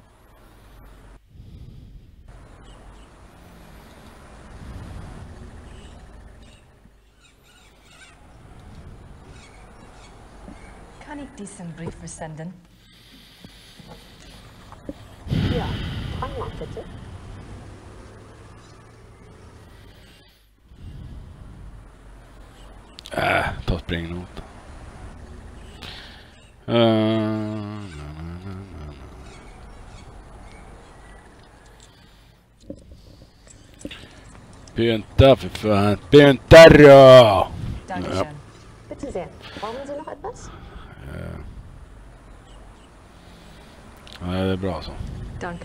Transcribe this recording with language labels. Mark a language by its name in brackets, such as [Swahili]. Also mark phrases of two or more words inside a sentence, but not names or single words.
[German] Kann ich diesen Brief versenden? Ja, einmal bitte. [Swedish] Ta springnota. Pynta för fan. Pynta då! [German] Dankeschön. Bitte sehr. Brauchen Sie noch etwas? [Swedish] Ja, det är bra så. [German] Danke.